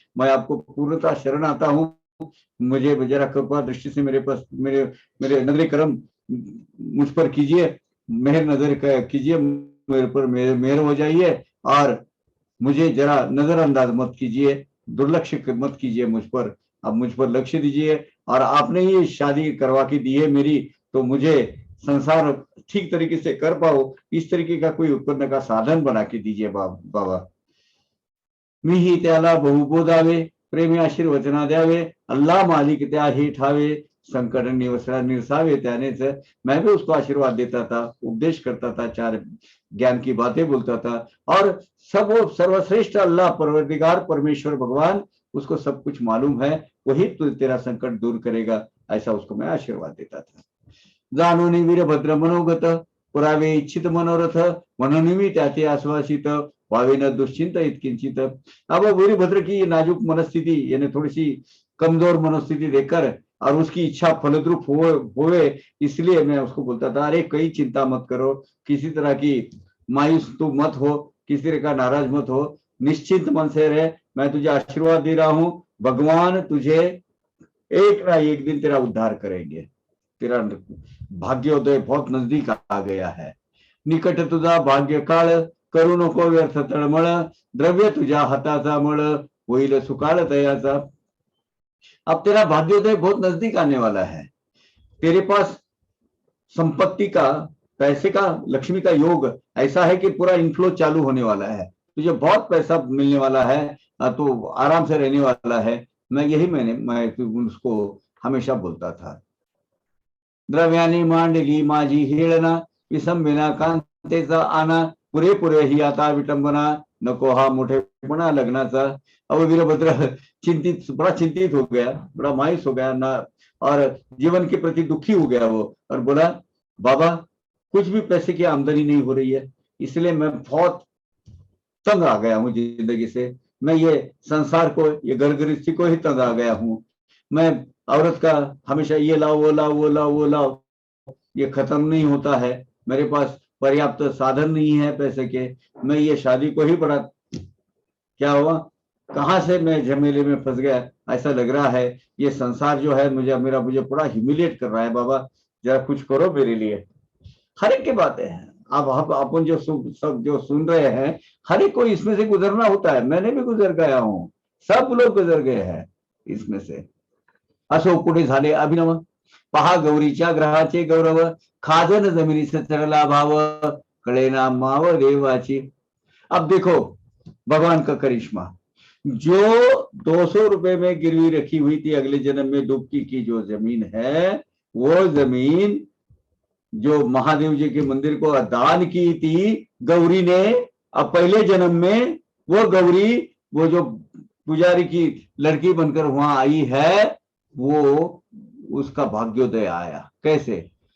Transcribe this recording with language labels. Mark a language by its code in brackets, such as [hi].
[hi] मैं आपको पूर्णतः शरण आता हूँ, मुझे जरा कृपा दृष्टि से मेरे पास मेरे मेरे नजर करम मुझ पर कीजिए, मेहर नजर कीजिए, मेरे पर मेहर हो जाइए, और मुझे जरा नजरअंदाज मत कीजिए, दुर्लक्ष्य मत कीजिए मुझ पर, अब मुझ पर लक्ष्य दीजिए। और आपने ही शादी करवा के दी है मेरी, तो मुझे संसार ठीक तरीके से कर पाओ, इस तरीके का कोई उत्पन्न का साधन बना के दीजिए बाबा। [mr] मीही त्याला बहुबोधावे, प्रेमी आशीर्वचना द्यावे, अल्लाह मालिक त्या हे ठावे, संकट निवसरा निरसावे त्यानेच। [hi] मैं भी उसको आशीर्वाद देता था, उपदेश करता था, चार ज्ञान की बातें बोलता था, और सब वो सर्वश्रेष्ठ अल्लाह परवरदिगार परमेश्वर भगवान, उसको सब कुछ मालूम है, वही तेरा संकट दूर करेगा, ऐसा उसको मैं आशीर्वाद देता था। [mr] जाणून वीरभद्र मनोगत, पुरावे इच्छित मनोरथ, म्हणून मी त्याचे आश्वासित, व्हावे न दुश्चिंत इतकिंचित। [hi] अब वीरभद्र की नाजुक मनस्थिति, यानी थोड़ी सी कमजोर मनस्थिति देखकर, और उसकी इच्छा फलद्रूप होवे, इसलिए मैं उसको बोलता था, अरे कोई चिंता मत करो, किसी तरह की मायूस तू मत हो, किसी तरह का नाराज मत हो, निश्चिंत मन से रहे, मैं तुझे आशीर्वाद दे रहा हूं, भगवान तुझे एक ना एक दिन तेरा उद्धार करेंगे, तेरा भाग्योदय बहुत नजदीक आ गया है, [mr] निकट तुझा भाग्य काळ, करू नको व्यर्थ तळमळ, द्रव्य तुझ्या हाताचा मळ, होईल सुकाळ तयाचा। [hi] अब तेरा भाग्योदय बहुत नजदीक आने वाला है, तेरे पास संपत्ति का, पैसे का, लक्ष्मी का योग ऐसा है कि पूरा इनफ्लो चालू होने वाला है, तुझे बहुत पैसा मिलने वाला है, तो आराम से रहने वाला है। मैं उसको हमेशा बोलता था। [mr] द्रव्याने मांडली माझी हेळना, विसंबिना कांतेचा आना, पुरे ही आता विटंबना, नको हा मोठेपणा लग्नाचा। [hi] अब वीरभद्र चिंतित, बड़ा चिंतित हो गया, बड़ा मायूस हो गया ना, और जीवन के प्रति दुखी हो गया वो, और बोला, बाबा कुछ भी पैसे की आमदनी नहीं हो रही है, इसलिए मैं बहुत तंग आ गया हूँ जिंदगी से, मैं ये संसार को, ये घर गृहस्थी को ही तंग आ गया हूँ। मैं औरत का हमेशा ये लाओ वो लाओ वो लाओ वो लाओ, ये खत्म नहीं होता है, मेरे पास पर्याप्त साधन नहीं है पैसे के, मैं ये शादी को ही बड़ा, क्या हुआ, कहां से मैं झमेले में फंस गया, ऐसा लग रहा है, ये संसार जो है मुझे बड़ा ह्यूमिलिएट कर रहा है, बाबा जरा कुछ करो मेरे लिए। हर एक की बातें हैं, अब अपन जो सब जो सुन रहे हैं, हर एक को इसमें से गुजरना होता है, मैंने भी गुजर गया हूँ, सब लोग गुजर गए हैं इसमें से। [mr] असो पुढे झाले अभिनव, पहा गौरीच्या ग्रहाचे गौरव, खाजन जमिनीचे चढला भाव, कळेना माव देवाची। [hi] अब देखो भगवान का करिश्मा, जो 200 रुपए में गिरवी रखी हुई थी अगले जन्म में डुबकी की जो जमीन है, वो जमीन जो महादेव जी के मंदिर को दान की थी गौरी ने, अब पहले जन्म में वो गौरी, वो जो पुजारी की लड़की बनकर वहां आई है, वो उसका भाग्योदय आया। कैसे?